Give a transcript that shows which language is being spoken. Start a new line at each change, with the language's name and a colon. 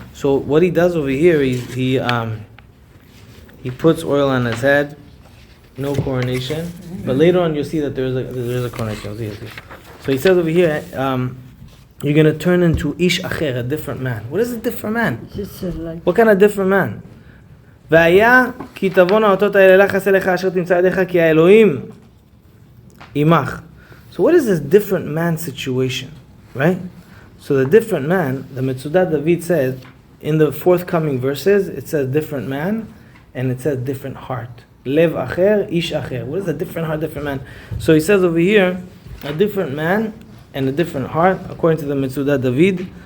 English: So what he does over here, he puts oil on his head, no coronation, but later on you'll see that there's a coronation. You'll see. So he says over here, you're going to turn into ish acher, a different man. What is a different man? What kind of different man?
Hebrew: והיה כי תבון האותות האלה לך עשה לך אשר תמצא ידיך כי האלוהים עמך.
English: So what is this different man situation, right? So the different man, the Metzudat David says, in the forthcoming verses, it says different man, and it says different heart.
Hebrew: Lev acher, ish acher.
English: What is a different heart, different man? So he says over here, a different man and a different heart, according to the Metzudat David.